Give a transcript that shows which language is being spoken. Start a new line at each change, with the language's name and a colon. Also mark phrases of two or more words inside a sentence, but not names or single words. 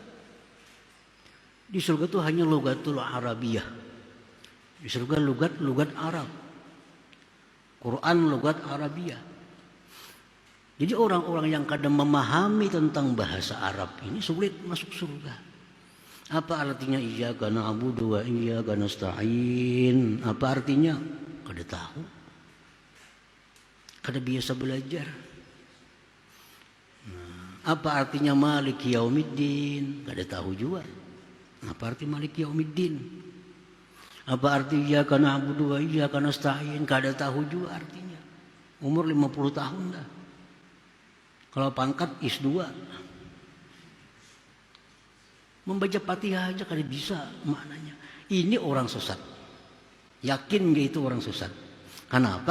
Banjar: Di surga itu hanya
Arabic: لغة العربية.
Banjar: Di surga lugat Arab. Quran
Arabic: لغة العربية.
Banjar: Jadi orang-orang yang kadang memahami tentang bahasa Arab ini sulit masuk surga. Apa artinya
Arabic: إياك نعبد وإياك نستعين?
Banjar: Apa artinya? Kada tahu. Kada biasa belajar. Apa artinya
Arabic: مالك يوم الدين?
Banjar: Kada tahu juga. Apa arti
Arabic: مالك يوم الدين?
Banjar: Apa arti
Arabic: إياك نعبد وإياك نستعين?
Banjar: Kada tahu juga artinya. Umur 50 tahun dah. Kalau pangkat IS2. Membaca Fatihah aja kada bisa maknanya. Ini orang sesat. Yakin gak itu orang sesat? Kenapa?